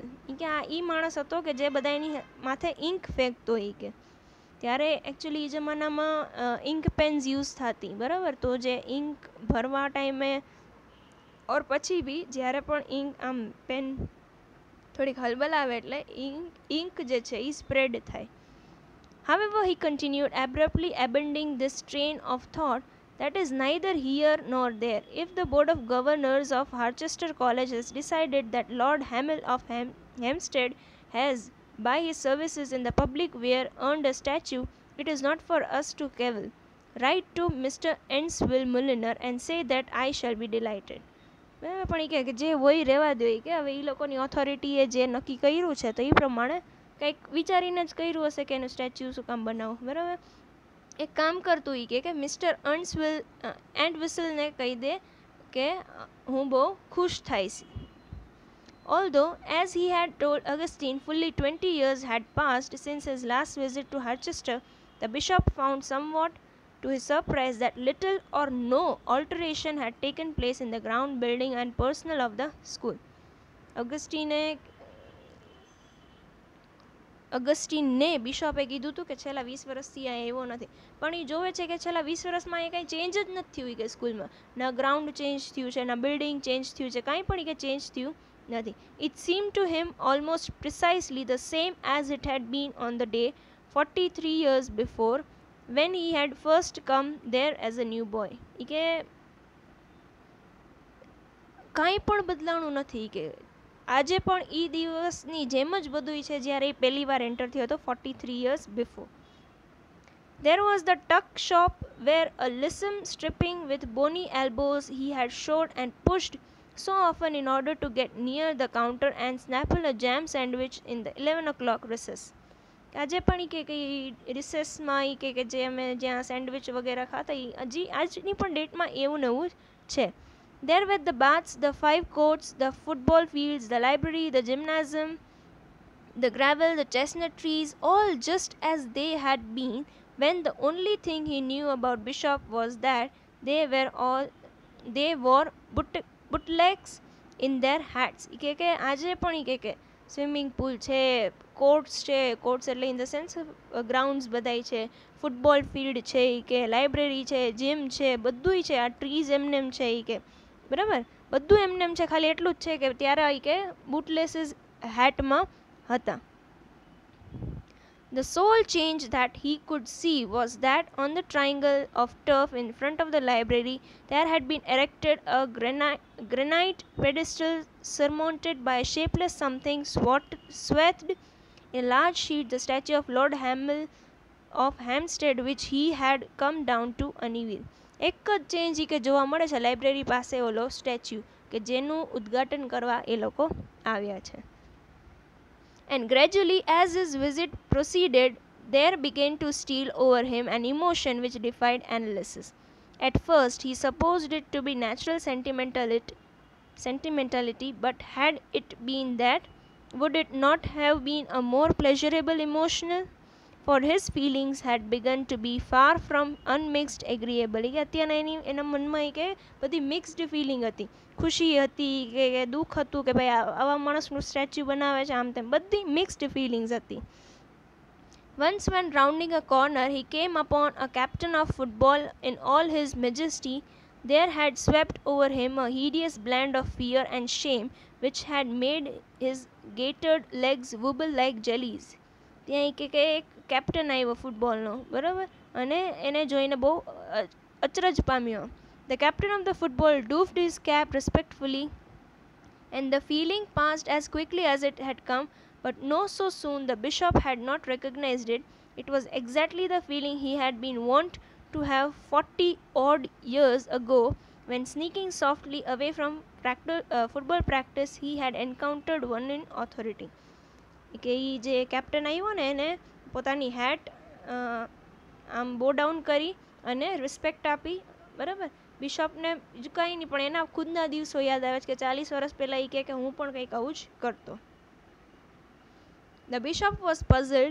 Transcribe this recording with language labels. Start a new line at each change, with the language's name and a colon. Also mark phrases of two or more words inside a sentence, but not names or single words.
Gujarati: કે આ એ માણસ હતો કે જે બધા એની માથે ઇંક ફેંકતો એ કે ત્યારે એકચ્યુઅલી એ જમાનામાં
English: ink pens use
Gujarati: થતી બરાબર. તો જે ઇંક ભરવા ટાઈમે ઓર પછી બી જ્યારે પણ ઇંક આમ પેન થોડીક હલબલાવે એટલે ઇંક જે છે એ સ્પ્રેડ થાય.
English: However, he continued, abruptly abandoning this train of thought, that is neither here nor there. If the Board of Governors of Harchester College has decided that Lord Hamel of Hampstead has, by his services in the public wear, earned a statue, it is not for us to cavil. Write to Mr. Enswill Mulliner and say that I shall be delighted.
Gujarati: બરાબર, પણ એ કહે કે જે હોય રહેવા દો, કે હવે એ લોકોની ઓથોરિટીએ જે નક્કી કર્યું છે તો એ પ્રમાણે કંઈક વિચારીને જ કર્યું હશે કે એનું સ્ટેચ્યુ શું કામ બનાવવું. બરાબર, એક કામ કરતું એ કે મિસ્ટર એન્ડ વિસલને કહી દે કે હું બહુ ખુશ થઈશ.
English: Although, as he had told Augustine, fully 20 years had passed since his last visit to Harchester, the bishop found somewhat to his surprise that little or no alteration had taken place in the ground building and personnel of the school.
Gujarati: અગસ્ટીનને બિશોપે કીધું હતું કે છેલ્લા 20 વર્ષથી આ એવો નથી, પણ એ જોવે છે કે છેલ્લા 20 વર્ષમાં એ કંઈ ચેન્જ જ નથી થયું કે સ્કૂલમાં. ના ગ્રાઉન્ડ ચેન્જ થયું છે, ના બિલ્ડિંગ ચેન્જ થયું છે, કાંઈ પણ કે ચેન્જ થયું નથી.
English: It seem to him almost precisely the same as it had been on the day 43 years before when he had first come there as a new boy.
Gujarati: એ કે કાંઈ પણ બદલાણું નથી, કે આજે પણ એ દિવસની જેમ જ બધું છે જ્યારે એ પહેલી વાર એન્ટર થયો હતો
English: 43 years before. There was the tuck shop where a lissom stripping with bony elbows he had showed and pushed so often in order to get near the counter and snapple a jam sandwich in the 11 o'clock recess.
Gujarati: આજે પણ એ કે રિસેસમાં એ કે જે અમે જ્યાં સેન્ડવિચ વગેરે ખાતા એ હજી આજની પણ ડેટમાં એવું ને એવું છે.
English: There were the baths, the 5 courts, the football fields, the library, the gymnasium, the gravel, the chestnut trees, all just as they had been when the only thing he knew about Bishop was that they wore bootlegs in their hats.
Gujarati: કે આજે પણ કે સ્વિમિંગ પૂલ છે, કોર્ટ્સ છે, કોર્ટ્સ એટલે
English: in the sense
Gujarati: ગ્રાઉન્ડ્સ બધાય છે,
English: football field
Gujarati: છે, કે લાઇબ્રેરી છે, જીમ છે, બધુંય છે, આ ટ્રીઝ એમનેમ છે કે બરાબર, બધું એમનેમ છે, ખાલી એટલું જ છે કે ત્યારે કે બૂટલેસીસ હેટમાં હતા.
English: The sole change that he could see was that on the triangle of turf in front of the library there had been erected a granite pedestal surmounted by a shapeless something swathed in a large sheet, the statue of Lord Hamel of Hampstead, which he had come down to unveil.
Gujarati: એક જ ચેન્જ કે જોવા મળે છે લાઇબ્રેરી પાસે ઓલો સ્ટેચ્યુ કે જેનું ઉદ્ઘાટન કરવા એ લોકો આવ્યા છે.
English: And gradually, as his visit proceeded, there began to steal over him an emotion which defied analysis. At first, he supposed it to be natural sentimentality, but had it been that, would it not have been a more pleasurable emotional? For his feelings had begun to be far from unmixed agreeable.
Gujarati: કે અત્યારના એના મનમાં કે બધી
English: mixed feeling
Gujarati: હતી, ખુશી હતી કે દુઃખ હતું કે ભાઈ આવા માણસનું સ્ટેચ્યુ બનાવે છે, આમ તેમ બધી
English: mixed feelings
Gujarati: હતી.
English: Once when rounding a corner he came upon a captain of football in all his majesty. There had swept over him a hideous blend of fear and shame which had made his gaitered legs wobble like jellies.
Gujarati: ત્યાં કે એક કેપ્ટન આવ્યો ફૂટબોલનો, બરાબર, અને એને જોઈને બહુ અચરજ પામ્યો.
English: The captain of the football doffed his cap respectfully, and the feeling passed as quickly as it had come, but no so soon the bishop had not recognized it. It was exactly the feeling he had been wont to have 40 odd years ago when, sneaking softly away from football practice, he had encountered one in authority.
Gujarati: કે એ જે કેપ્ટન આવ્યો ને એને પોતાની હેટ આમ
English: bow down
Gujarati: કરી અને રિસ્પેક્ટ આપી, બરાબર. બિશપને બીજું કંઈ નહીં પણ એના ખુદના દિવસો યાદ આવે છે કે 40 વર્ષ પહેલાં એ કે હું પણ કંઈક આવું જ કરતો.
English: The bishop was puzzled.